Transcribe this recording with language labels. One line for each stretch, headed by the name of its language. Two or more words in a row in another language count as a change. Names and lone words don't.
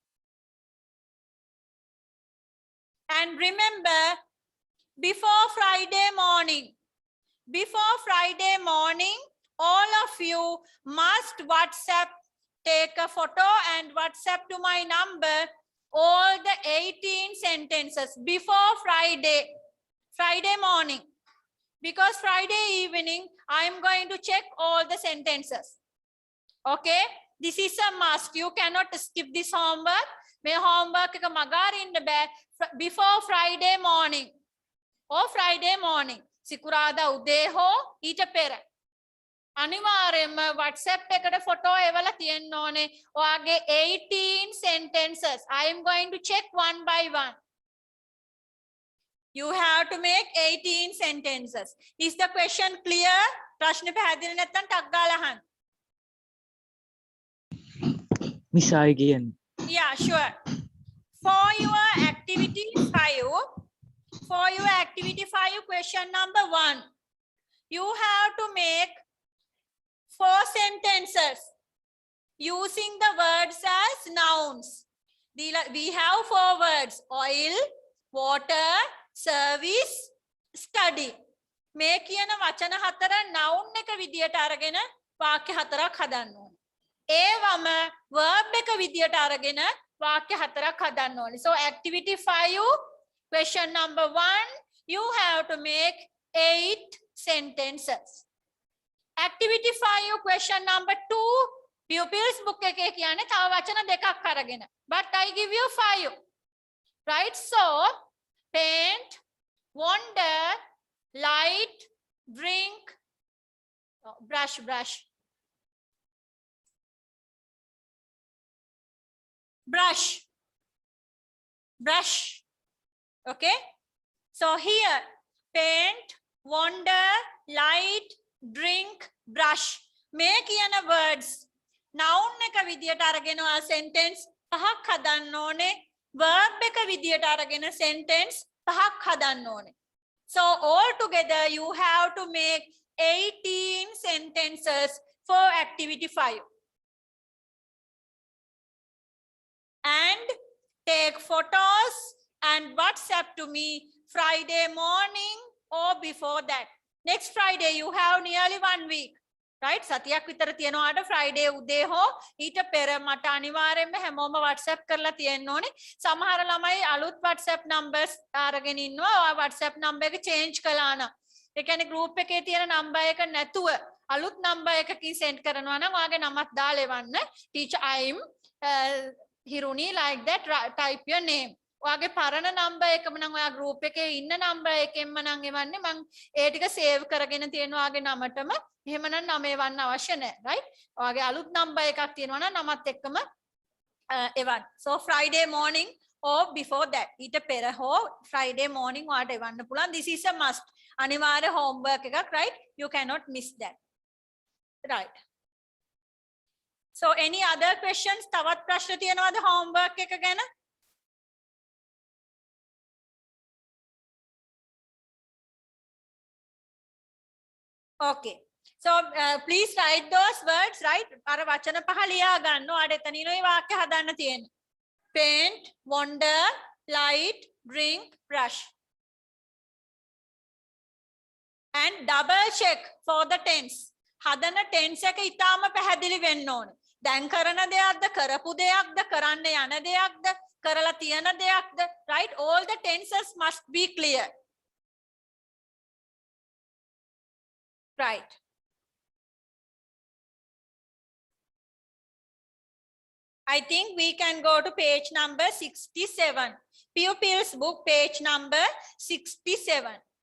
English: And remember, before Friday morning, all of you must WhatsApp, take a photo and WhatsApp to my number all the 18 sentences before Friday morning. Because Friday evening, I am going to check all the sentences. Okay? This is a must. You cannot skip this homework.
Sinhala: May homework එක මගාරින්න බෑ
English: before Friday morning. Or Friday morning.
Sinhala: සිකුරාදා උදේ හෝ ඊට පෙර. අනිවාර්යයෙන්ම WhatsApp එකට ෆොටෝ එවලා තියෙන්න ඕනේ. ඔයාගේ 18 sentences.
English: I am going to check one by one. You have to make 18 sentences. Is the question clear?
Sinhala: ප්‍රශ්න පැහැදිලි නැත්නම් ටක් ගාලා අහන්න.
English: Miss again. Yeah, sure. For your activity 5, question number 1. You have to make 4 sentences using the words as nouns. We have 4 words: oil, water, service, study.
Sinhala: මේ කියන වචන 4 noun එක විදියට අරගෙන වාක්‍ය 4ක් හදන්න ඕනේ. ඒවම verb එක විදියට අරගෙන වාක්‍ය 4ක් හදන්න ඕනේ.
English: So activity 5, question number 1, you have to make 8 sentences. Activity 5, question number 2, pupils book
Sinhala: එකේ කියන්නේ තව වචන දෙකක් අරගෙන.
English: But I give you 5. Right? So paint, wander, light, drink, brush. Okay? So here, paint, wander, light, drink, brush.
Sinhala: මේ කියන words noun එක විදියට අරගෙන ඔයා sentence 5ක් හදන්න ඕනේ. verb එක විදියට අරගෙන sentence 5ක් හදන්න ඕනේ.
English: So all together you have to make 18 sentences for activity 5. And take photos and WhatsApp to me Friday morning or before that. Next Friday you have nearly 1 week. Right?
Sinhala: සතියක් විතර තියෙනවාට Friday උදේ හෝ ඊට පෙර මට අනිවාර්යයෙන්ම හැමෝම WhatsApp කරලා තියෙන්න ඕනේ. සමහර ළමයි අලුත්
English: WhatsApp numbers
Sinhala: අරගෙන ඉන්නවා. ඔය WhatsApp number එක change කළා නම්. ඒ කියන්නේ group එකේ තියෙන number එක නැතුව අලුත් number එකකින් send කරනවා නම් ඔයාගේ නමත් දාලා එවන්න.
English: Teacher, I'm Hiruni, like that, type your name.
Sinhala: ඔයාගේ පරණ number එකම නම් ඔයා group එකේ ඉන්න number එකෙන්ම නම් එවන්නේ. මම ඒ ටික save කරගෙන තියෙනවා ඔයාගේ නමටම. එහෙමනම් නම එවන්න අවශ්‍ය නැහැ. right? ඔයාගේ අලුත් number එකක් තියෙනවා නම් නමත් එක්කම එවන්න.
English: So Friday morning or before that.
Sinhala: ඊට පෙර හෝ
English: Friday morning
Sinhala: ඔයාට එවන්න පුළුවන්.
English: This is a must.
Sinhala: අනිවාර්ය homework එකක්,
English: right? You cannot miss that. Right. So any other questions?
Sinhala: තවත් ප්‍රශ්න තියෙනවද homework එක ගැන?
English: Okay. So please write those words, right?
Sinhala: අර වචන පහ ලියා ගන්න. ඔයාලට එතනිනුයි වාක්‍ය හදන්න තියෙන්නේ.
English: Paint, wander, light, drink, brush. And double check for the tense.
Sinhala: හදන tense එක ඊටාම පැහැදිලි වෙන්න ඕනේ. දැන් කරන දෙයක්ද, කරපු දෙයක්ද, කරන්න යන දෙයක්ද, කරලා තියෙන දෙයක්ද,
English: right? All the tenses must be clear. Right. I think we can go to page number 67. Pupils book, page number 67.